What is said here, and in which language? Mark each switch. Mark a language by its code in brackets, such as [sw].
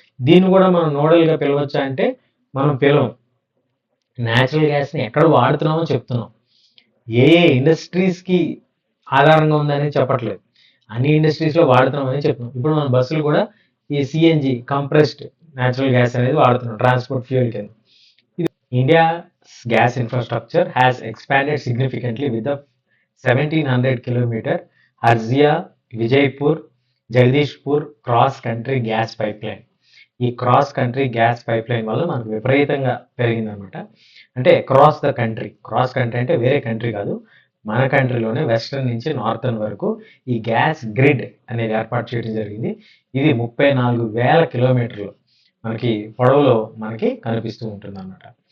[te] దీన్ని కూడా మనం నోడల్గా పిలవచ్చా అంటే మనం పిలవం. న్యాచురల్ గ్యాస్ని ఎక్కడ వాడుతున్నామో చెప్తున్నాం, ఏ ఇండస్ట్రీస్కి ఆధారంగా ఉందని చెప్పట్లేదు, అన్ని ఇండస్ట్రీస్లో వాడుతున్నామని చెప్తున్నాం. ఇప్పుడు మన బస్సులు కూడా ఈ సిఎన్జి కంప్రెస్డ్ న్యాచురల్ గ్యాస్ అనేది వాడుతున్నాం ట్రాన్స్పోర్ట్ ఫ్యూయల్ కింద. [en] India's gas infrastructure has expanded significantly with the 1700 kilometer Harzia Vijaypur Jagdishpur cross country gas pipeline. [te] ఈ cross country gas pipe line వల్ల మనకు విపరీతంగా పెరిగిందనమాట. అంటే cross the country, cross country అంటే వేరే కంట్రీ కాదు, మన కంట్రీలోనే వెస్టర్న్ నుంచి నార్థన్ వరకు ఈ గ్యాస్ గ్రిడ్ అనేది ఏర్పాటు చేయడం జరిగింది. ఇది 34,000 కిలోమీటర్లు మనకి పొడవులో మనకి కనిపిస్తూ ఉంటుంది అన్నమాట.